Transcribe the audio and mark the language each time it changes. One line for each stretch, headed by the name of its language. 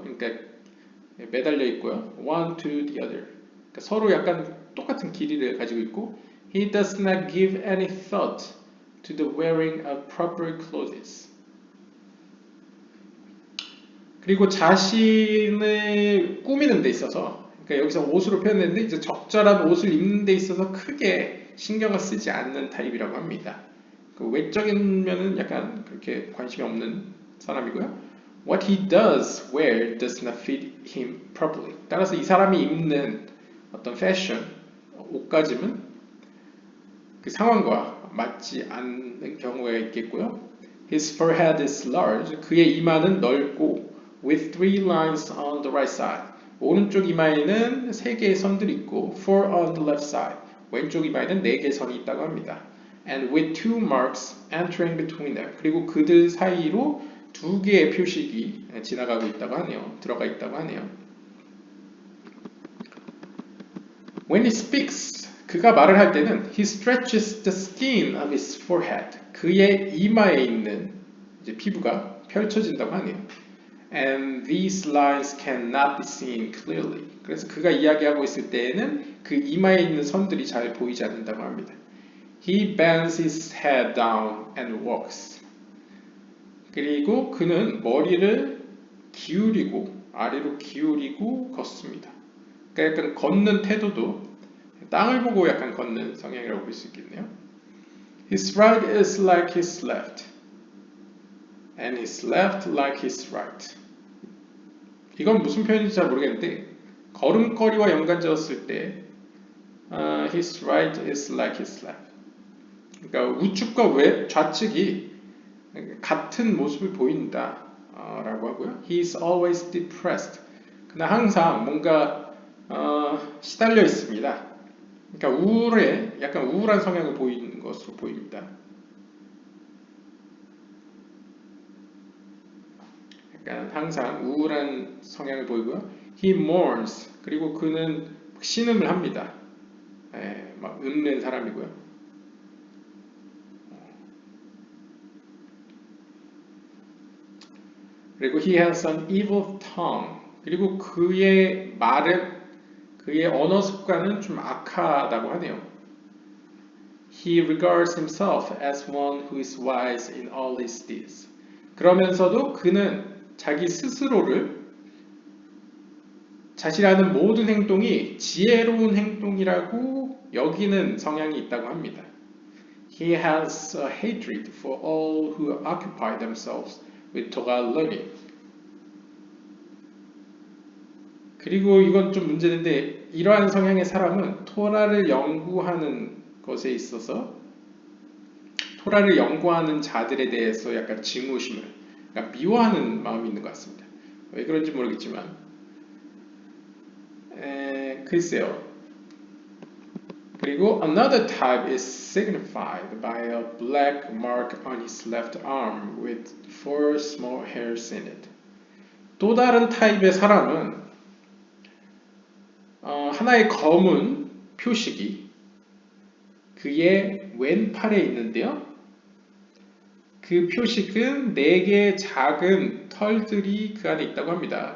Korean: 그러니까 매달려 있고요.
English: One to the other.
Korean: 그러니까 서로 약간 똑같은 길이를 가지고 있고
English: He does not give any thought to the wearing of proper clothes.
Korean: 그리고 자신을 꾸미는 데 있어서 그러니까 여기서 옷으로 표현했는데 이제 적절한 옷을 입는 데 있어서 크게 신경을 쓰지 않는 타입이라고 합니다. 그 외적인 면은 약간 그렇게 관심이 없는 사람이고요.
English: What he does wear does not fit him properly.
Korean: 따라서 이 사람이 입는 어떤 패션, 옷가짐은 그 상황과 맞지 않는 경우가 있겠고요.
English: His forehead is large.
Korean: 그의 이마는 넓고
English: with 3 lines on the right side.
Korean: 오른쪽 이마에는 3개의 선들이 있고
English: 4 on the left side.
Korean: 왼쪽 이마에는 4개의 선이 있다고 합니다.
English: And with 2 marks entering between them.
Korean: 그리고 그들 사이로 2개의 표식이 지나가고 있다고 하네요. 들어가 있다고 하네요.
English: When he speaks,
Korean: 그가 말을 할 때는
English: he stretches the skin of his forehead.
Korean: 그의 이마에 있는 이제 피부가 펼쳐진다고 하네요.
English: And these lines cannot be seen clearly.
Korean: 그래서 그가 이야기하고 있을 때에는 그 이마에 있는 선들이 잘 보이지 않는다고 합니다.
English: He bends his head down and walks.
Korean: 그리고 그는 머리를 기울이고 아래로 기울이고 걷습니다. 그러니까 약간 걷는 태도도 땅을 보고 약간 걷는 성향이라고 볼 수 있겠네요.
English: His right is like his left, and his left like his right.
Korean: 이건 무슨 표현인지 잘 모르겠는데 걸음걸이와 연관지었을 때
English: his right is like his left.
Korean: 그러니까 우측과 좌측이 같은 모습을 보인다 라고 하고요.
English: He is always depressed.
Korean: 그는 항상 뭔가 시달려 있습니다. 그러니까 약간 우울한 성향을 보이는 것으로 보입니다. 약간 항상 우울한 성향을 보이고요.
English: He mourns.
Korean: 그리고 그는 신음을 합니다. 막 읊는 사람이고요. 그리고
English: he has an evil tongue.
Korean: 그리고 그의 말은 그의 언어 습관은 좀 악하다고 하네요.
English: He regards himself as one who is wise in all his deeds.
Korean: 그러면서도 그는 자기 스스로를 자신이 하는 모든 행동이 지혜로운 행동이라고 여기는 성향이 있다고 합니다.
English: He has a hatred for all who occupy themselves with Torah learning.
Korean: 그리고 이건 좀 문제인데 이러한 성향의 사람은 토라를 연구하는 것에 있어서 토라를 연구하는 자들에 대해서 약간 증오심을 그러니까 미워하는 마음이 있는 것 같습니다. 왜 그런지 모르겠지만 글쎄요. 그리고
English: another type is signified by a black mark on his left arm with 4 small hairs in it.
Korean: 또 다른 타입의 사람은 하나의 검은 표식이 그의 왼팔에 있는데요. 그 표식은 4개의 작은 털들이 그 안에 있다고 합니다.